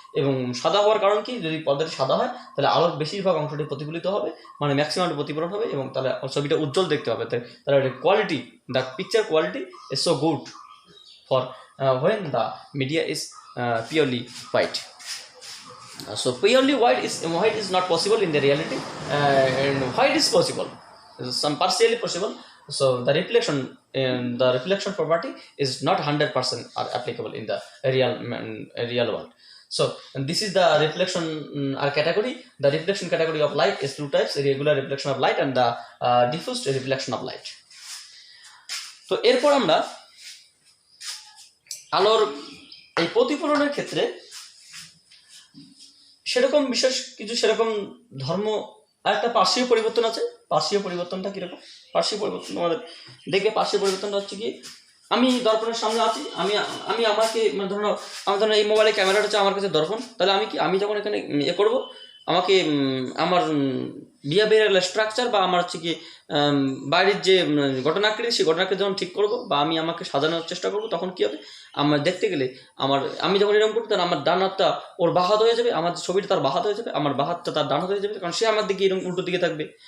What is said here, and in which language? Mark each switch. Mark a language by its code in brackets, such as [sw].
[bn] এবং সাদা হওয়ার কারণ কি, যদি পর্দাটি সাদা হয় তাহলে আলোর বেশিরভাগ অংশটি প্রতিফলিত হবে, মানে ম্যাক্সিমামটি প্রতিফলন হবে, এবং তাহলে ছবিটা উজ্জ্বল দেখতে হবে। [en] তাহলে quality, the picture quality is so good for when the media is purely white. So purely white is not possible in the reality, and white is possible, some partially possible. So the reflection property is not 100% are applicable in the real world. So this is the reflection category. The reflection category of light is two types: regular reflection of light and the diffused reflection of light. [bn] তো এরপর আমরা আলোর এই প্রতিফলনের ক্ষেত্রে সেরকম বিশেষ কিছু সেরকম ধর্ম আর একটা পার্শ্বীয় পরিবর্তন আছে। পার্শ্বীয় পরিবর্তনটা কিরকম? পার্শ্বীয় পরিবর্তন আমাদের দেখবে, পার্শ্বীয় পরিবর্তনটা হচ্ছে কি, আমি দর্পণের সামনে আছি, আমি আমাকে মানে ধরুন এই মোবাইলের ক্যামেরাটা হচ্ছে আমার কাছে দর্পণ, তাহলে আমি যখন এখানে করবো, আমাকে আমার বিহেভিয়ারাল স্ট্রাকচার বা আমার হচ্ছে কি বাইরের যে ঘটনাকৃতি, সেই ঘটনাকৃতি যখন ঠিক করবো বা আমাকে সাজানোর চেষ্টা করবো, তখন কি হবে, আমার দেখতে গেলে আমি যখন এরকম করবো, তখন আমার ডান হাতটা ওর বাঁ হাত হয়ে যাবে, আমার ছবিটা তার বাঁ হাত হয়ে যাবে, আমার বাঁ হাতটা তার ডান হাত হয়ে যাবে, কারণ সে আমার দিকে এরকম উল্টো দিকে থাকবে।